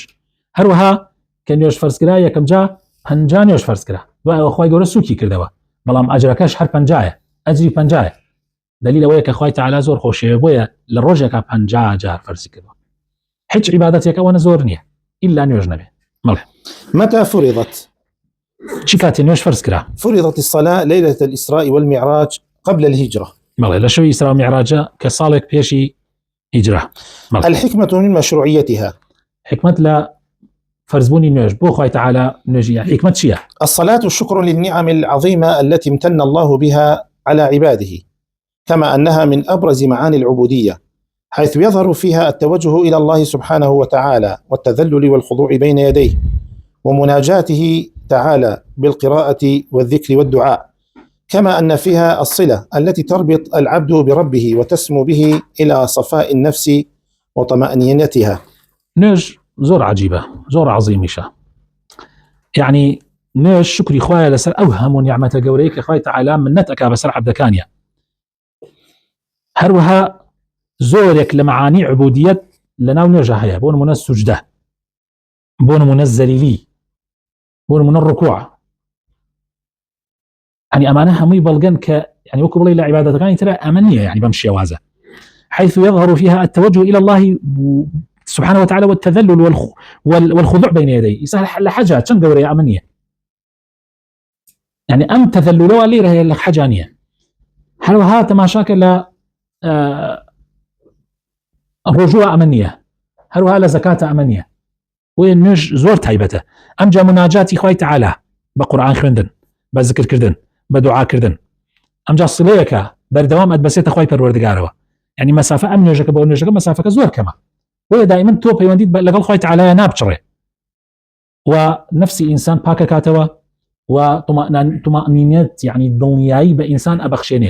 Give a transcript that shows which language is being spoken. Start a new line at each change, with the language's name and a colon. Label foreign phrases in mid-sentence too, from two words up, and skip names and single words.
Central Kurdish: هەروەها کە نوێژ فەرز کرا یەکەم جا 50 نوێژ فەرز کرا، دوای ئەوە خوای گەورە سووکی کردەوە، بەڵام ئەجرەکەش هەر 50ە، ئەجری 50ە. دلیل ئەوەیە کە خوای تەعالا زۆر خۆشەوێ، بۆیە لە ڕۆژێکە 50 جار فەرزی کردەوە. هیچ عیبادەتێک ئەوە زۆر نییە إلا نوێژ نەبێ. مەڵێ
Arabic: متى فرضت؟
Central Kurdish: چی کاتێ نوێژ فەرز کرا؟
Arabic: فرضت الصلاة ليلة الإسراء والمعراج قبل الهجرة.
Central Kurdish: مەڵێ لە شەوی ئیسرا و میعراجە کە ساڵێک پێشی هیجرە.
Arabic: الحكمة من مشروعيتها؟
Central Kurdish: حکمت لە فرزبوني نوێژ بۆ خوای تەعالا نوێژی حکمت چییە؟
Arabic: الصلاة شكر للنعم العظيمة التي امتن الله بها على عباده، كما أنها من أبرز معاني العبودية، حيث يظهر فيها التوجه إلى الله سبحانه وتعالى والتذلل والخضوع بين يديه ومناجاته تعالى بالقراءة والذكر والدعاء، كما أن فيها الصلة التي تربط العبد بربه وتسمو به إلى صفاء النفس وطمأنينتها.
Central Kurdish: نوێژ زۆر عجیبە، زۆر عەزیمیشە، یعنی نوێژ شکری خوایە لەسەر ئەو هەموو نیعمەتە گەورەی کە خوای تەعالا منەت ئەکا بەسەر عەبدەکانیە. هەروەها زۆرێک لە معانی عبودیەت لەناو نوێژە هەیە، بۆ نمونە سوجدە، بۆ نمونە زەلیلی، بۆ نمونە ڕکوع، يعني ئەمانە هەمووی بەڵگەن کە يعني وەکو بڵێ لە عیبادەتەکانی ترە ئەمە نییە، يعني بەم شێوازە،
Arabic: حيث يظهر فيها التوجه إلى الله سبحانه وتعالى والتذلل والخضوع بين يديه. يسهل لحاجة
Central Kurdish: چەند گەورەیە ئەمە نییە، يعني ئەم تەذللەوە لێرە هەیە لە حاجە نییە. هەروەها تەماشاکە لە ڕۆژووە ئەمە نییە، هەروەها لە زەکاتە ئەمە نییە، بۆیە نوێژ زۆر تایبەتە. ئەمجا مناجاتی خوای تەعالا بە قورئان خوێندن، بە ذکرکردن، بە دوعاکردن، ئەمجا سڵەیەکە بەردەوام ئەتبەسێتە خوای پەروەردگارەوە، يعني مەسافە ئەم نوێژەکە بۆ نوێژەکە مەسافەکە زۆر کەمە، بۆیە دائما تۆ پەیوەندیت لەگەڵ خوای تەعالایە نابچڕێ و نفسی ئینسان پاکە کاتەوە و طمأنینەت يعني دڵنیایی بە ئینسان ئەبەخشێنێ.